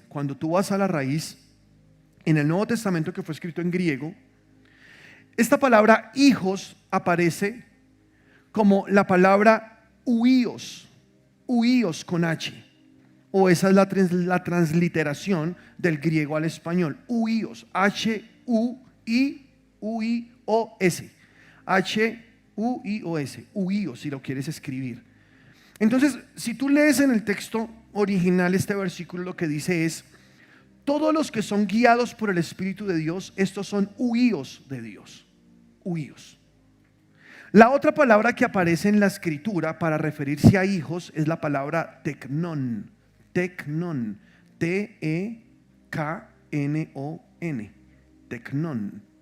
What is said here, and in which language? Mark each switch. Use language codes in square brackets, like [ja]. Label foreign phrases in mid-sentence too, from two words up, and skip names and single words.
[es] Cuando tú vas a la raíz, en el Nuevo Testamento, que fue escrito en griego, esta palabra hijos aparece como la palabra huíos con H, o esa es la transliteración del griego al español, huíos, H-U-I-O-S, H-U-I-O-S, huíos, si lo quieres escribir. Entonces, si tú lees en el texto original este versículo, lo que dice es, todos los que son guiados por el Espíritu de Dios, estos son huíos de Dios, huíos. La otra palabra que aparece en la escritura para referirse a hijos es la palabra teknon, teknon, T-E-K-N-O-N, teknon.